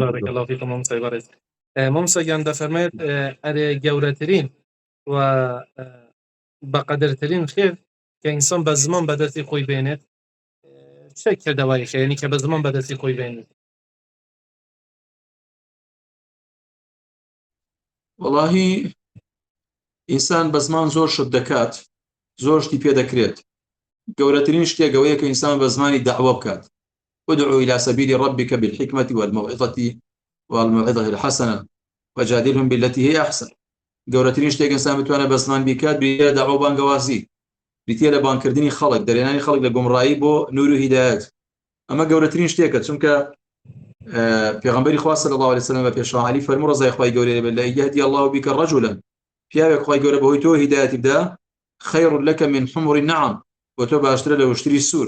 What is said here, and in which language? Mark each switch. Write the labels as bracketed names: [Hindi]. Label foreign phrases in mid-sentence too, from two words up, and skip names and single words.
[Arabic] بارەکە الله فیکم [Central Kurdish] مامۆ سەیبارەت. مامۆ سەیان دەفەرمێت ئەرێ گەورەترین و بەقەدرترین خێر کە ئینسان بە زمان بەدەستی خۆی بێنێت چه کردەوەیەکە، یعنی کە بە زمان بەدەستی خۆی بێنێت؟ وەڵاهی ئینسان بە زمان زۆر شت دەکات، زۆر شتی پێ دەکرێت. گەورەترین شتێکەوەیە کە ئینسان بە زمانی دەعوە بکات. [Arabic] ادعو إلى سبيل ربك بالحكمة والموعظة الحسنة وجادلهم بالتي هي أحسن. [Central Kurdish] گەورەترین شتێک ئینسان بتوانێت بە زمان بیکات بریتە داعوە و بانگەوازی، بریتە لە بانکردنی خەڵک، دەرێنانی خەڵک لە گومڕایی بۆ نور و هیدایەت. ئەمە گەورەترین شتێکە، چونکە پێغەمبەری خوا [Arabic] صلی الله علیه و سلم [Central Kurdish] بە پێشوا عەلی فەرموو ڕەزای خوای گەورەی لێبێت لە [Arabic] یهدی الله بک رجلا، [Central Kurdish] پیاوێک خوای گەورە بەهۆی تۆ هیدایەتی بدا، [Arabic] خەیر لەک من حمر النعم، [Central Kurdish] بۆ تۆ باشترە لە وشتری سوور.